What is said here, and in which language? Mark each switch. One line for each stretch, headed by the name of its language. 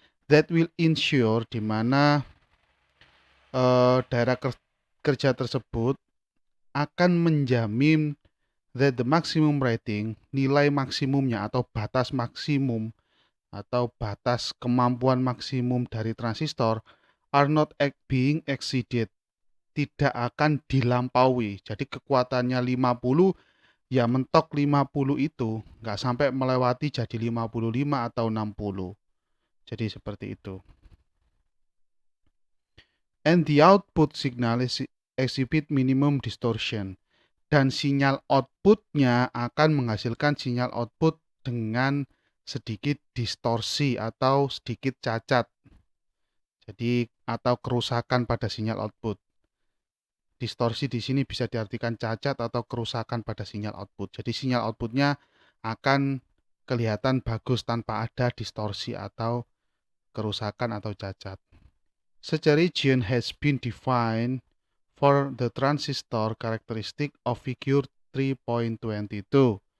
English: That will ensure
Indonesian: di mana daerah kerja tersebut akan menjamin
English: that the maximum rating,
Indonesian: nilai maksimumnya atau batas maksimum atau batas kemampuan maksimum dari transistor
English: are not being exceeded,
Indonesian: tidak akan dilampaui. Jadi kekuatannya 50, ya mentok 50 itu, nggak sampai melewati jadi 55 atau 60. Jadi seperti itu.
English: And the output signal is exhibit minimum distortion.
Indonesian: Dan sinyal outputnya akan menghasilkan sinyal output dengan sedikit distorsi atau sedikit cacat. Jadi atau kerusakan pada sinyal output. Distorsi di sini bisa diartikan cacat atau kerusakan pada sinyal output. Jadi sinyal outputnya akan kelihatan bagus tanpa ada distorsi atau kerusakan atau cacat.
English: Such a region has been defined for the transistor characteristic of figure 3.22.